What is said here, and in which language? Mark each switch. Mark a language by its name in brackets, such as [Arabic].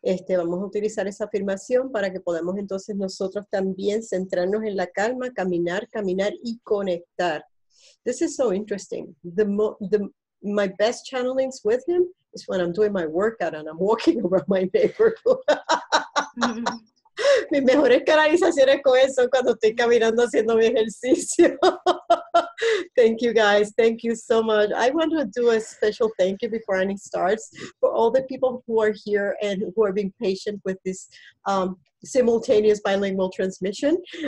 [Spanish] Vamos a utilizar esa afirmación para que podamos entonces nosotros también centrarnos en la calma, caminar y conectar. [English] This is so interesting. My best channelings with him is when I'm doing my workout and I'm walking around my neighborhood. [Spanish] Mis mejores canalizaciones con eso cuando estoy caminando haciendo mi ejercicio. [English] Thank you guys. Thank you so much. I want to do a special thank you before Annie starts for all the people who are here and who are being patient with this simultaneous bilingual transmission.